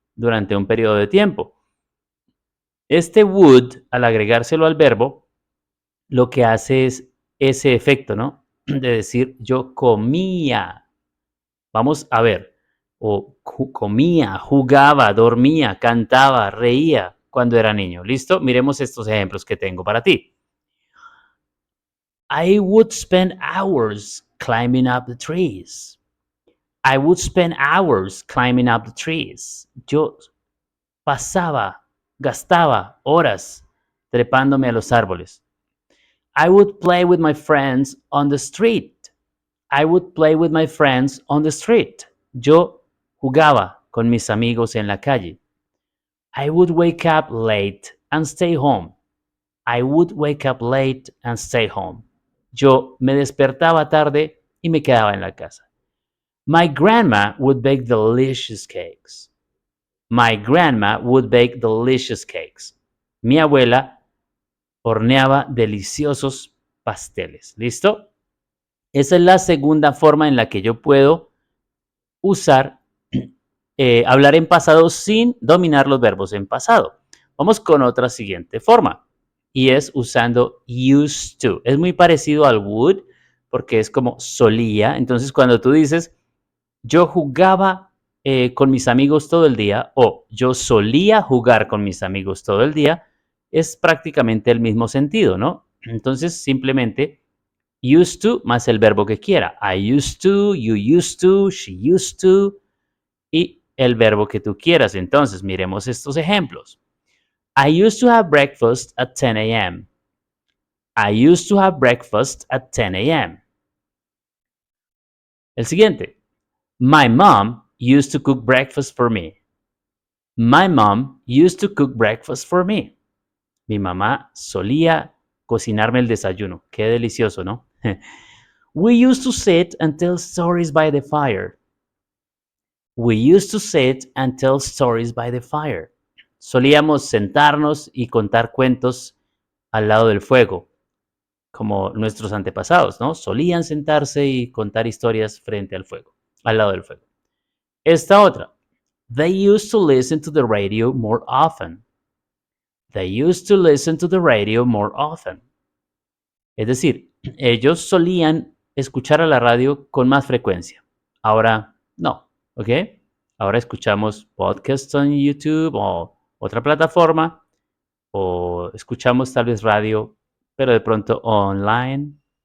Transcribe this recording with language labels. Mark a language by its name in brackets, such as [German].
[Spanish] durante un periodo de tiempo. Este would, al agregárselo al verbo, lo que hace es ese efecto, ¿no? De decir yo comía. Vamos a ver, o comía, jugaba, dormía, cantaba, reía cuando era niño. ¿Listo? Miremos estos ejemplos que tengo para ti. [English] I would spend hours climbing up the trees. I would spend hours climbing up the trees. [Spanish] Yo gastaba horas trepándome a los árboles. [English] I would play with my friends on the street. I would play with my friends on the street. [Spanish] Yo jugaba con mis amigos en la calle. [English] I would wake up late and stay home. I would wake up late and stay home. [Spanish] Yo me despertaba tarde y me quedaba en la casa. [English] My grandma would bake delicious cakes. My grandma would bake delicious cakes. [Spanish] Mi abuela horneaba deliciosos pasteles. ¿Listo? Esa es la segunda forma en la que yo puedo usar, hablar en pasado sin dominar los verbos en pasado. Vamos con otra siguiente forma y es usando used to. Es muy parecido al would porque es como solía. Entonces cuando tú dices yo jugaba con mis amigos todo el día o yo solía jugar con mis amigos todo el día, es prácticamente el mismo sentido, ¿no? Entonces simplemente used to más el verbo que quiera. [English] I used to, you used to, she used to [Spanish] y el verbo que tú quieras. Entonces, miremos estos ejemplos. [English] I used to have breakfast at 10 a.m. I used to have breakfast at 10 a.m. [Spanish] El siguiente. [English] My mom used to cook breakfast for me. My mom used to cook breakfast for me. [Spanish] Mi mamá solía cocinarme el desayuno. Qué delicioso, ¿no? [English] We used to sit and tell stories by the fire. We used to sit and tell stories by the fire. [Spanish] Solíamos sentarnos y contar cuentos al lado del fuego, como nuestros antepasados, ¿no? Solían sentarse y contar historias frente al fuego, al lado del fuego. Esta otra. [English] They used to listen to the radio more often. They used to listen to the radio more often. [Spanish] Es decir, ellos solían escuchar a la radio con más frecuencia. Ahora no, ¿ok? Ahora escuchamos podcasts en YouTube o otra plataforma o escuchamos tal vez radio, pero de pronto online.